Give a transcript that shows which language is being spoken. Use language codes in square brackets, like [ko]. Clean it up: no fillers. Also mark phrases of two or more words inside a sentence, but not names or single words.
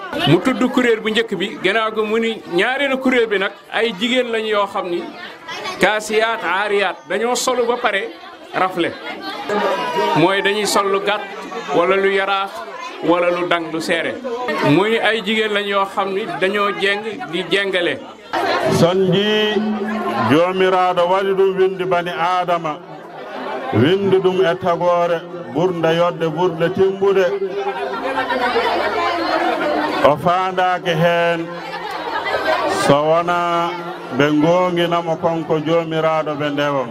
[wo] mu tudd kuréel bu njëkk bi gannaaw ga mu ni ñaareelu kuréel bi nag ay jigéen lañu yoo xam ni [ar] كاسيات عاريات [wo] dañoo solu ba pare rafle mooy dañuy sol lu gàtt wala lu yaraax wala lu dang lu seere muy ay jigéen lañ yoo xam ni dañoo jeng di jengale. [ff] son jii joomiraaɗo waɗi ɗum windi bani adama windi ɗum e tagore ɓurde yodde ɓurde timmude o faandaki heen so wona ɓe gonginamo konko jomiraɗo ɓe ndewam